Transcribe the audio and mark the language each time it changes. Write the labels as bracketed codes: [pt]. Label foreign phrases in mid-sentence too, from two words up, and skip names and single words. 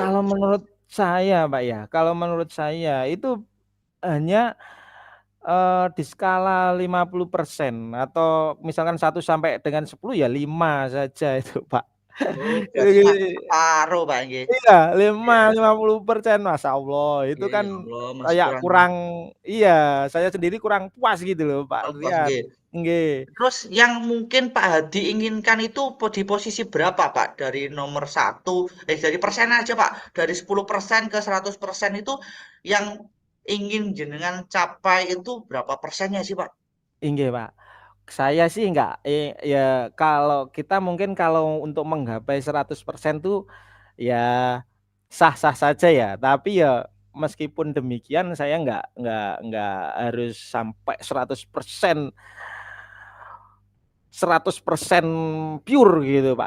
[id] kalau menurut saya, Pak, ya, kalau menurut saya itu hanya, di skala 50% atau misalkan 1 sampai dengan 10 ya 5 saja itu, Pak. oh, berarti masih separuh, Pak, nggih. Iya, Iya. 50%, [ar] ماشاء الله, [id] itu Iya, kan [ar] يا الله, [id] masih kayak kurang kurang iya, saya sendiri kurang puas gitu loh, Pak kurang puas, Rian. nggih. Nggih. Terus yang mungkin Pak Hadi inginkan itu di posisi berapa Pak? Dari nomor satu, dari persen aja Pak. Dari 10% ke 100% itu yang ingin jenengan capai itu berapa persennya sih Pak? Nggih, Pak. Saya sih enggak, ya kalau kita mungkin kalau untuk menggapai 100% tuh ya sah-sah saja ya, tapi ya meskipun demikian saya enggak harus sampai 100% pure gitu, Pak.